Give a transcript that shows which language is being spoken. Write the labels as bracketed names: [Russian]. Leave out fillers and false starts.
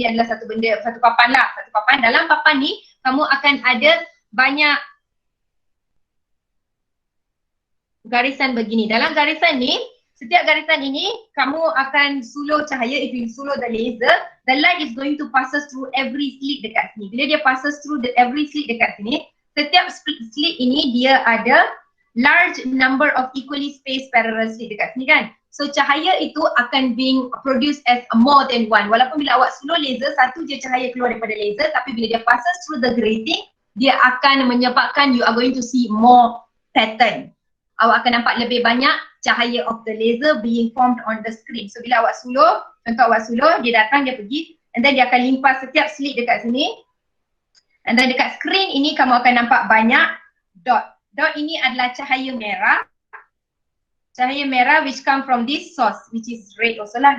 [Malay] Ini adalah satu benda, satu papan lah, satu papan. Dalam papan ni kamu akan ada banyak garisan begini. Dalam garisan ni, setiap garisan ini kamu akan suluh cahaya. [English] If you suluh the laser, the light is going to passes through every slit [Malay] dekat sini. Bila dia [English] passes through every slit [Malay] dekat sini, setiap slit ini dia ada [English] large number of equally spaced parallel slit [Malay] dekat sini kan. So cahaya itu akan being produced as more than one. Walaupun bila awak suluh laser, satu je cahaya keluar daripada laser, tapi bila dia [English] passes through the grating, [Malay] dia akan menyebabkan [English] you are going to see more pattern. [Malay] Awak akan nampak lebih banyak cahaya [English] of the laser being formed [Malay] on the screen. So bila awak suluh, contoh awak suluh, dia datang, dia pergi, and then dia akan limpas setiap slit dekat sini. And then dekat screen ini kamu akan nampak banyak dot. Dot ini adalah cahaya merah. Cahaya merah [English] which come from this source, which is red also lah.